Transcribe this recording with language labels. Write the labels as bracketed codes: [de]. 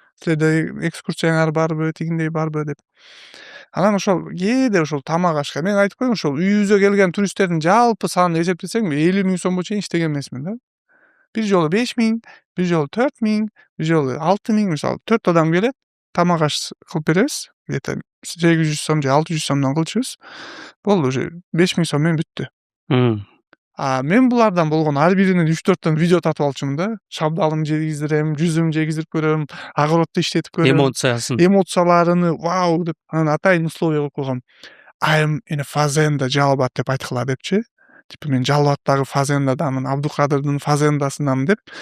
[ky] Силерде экскурсияңар барбы, тигиндей барбы деп. Анан ошол кээде ошол тамак ашка мен айтып коеюн, ошол үйүбүзгө келген туристтердин жалпы санын эсептесең 50 000 сомго чейин иштеген эмесмин да. Бир жолу 5 000, бир жолу 4 000, бир жолу 6 000, мисалы 4 адам келет, тамак аш кылып беребиз. Где-то 800 сом же 600 сомдон кылчубуз. Болду, уже 5 000 сом менен бүттү. Мен булардан болгон ар биринен 3-4төн видео тартып алчумун да. Шабдалын жегиздирем, жүзүм жегиздирип көрөм, огородду иштетип көрөм. Эмоцияларыны вау деп, анан атайын условия коюп койгом. [en] I'm in a fazenda [ky] Жалал Абад деп айткыла депчи. Типа мен Жалал Абадтагы фазендадамын, Абдыкадырдын фазендасындамын деп.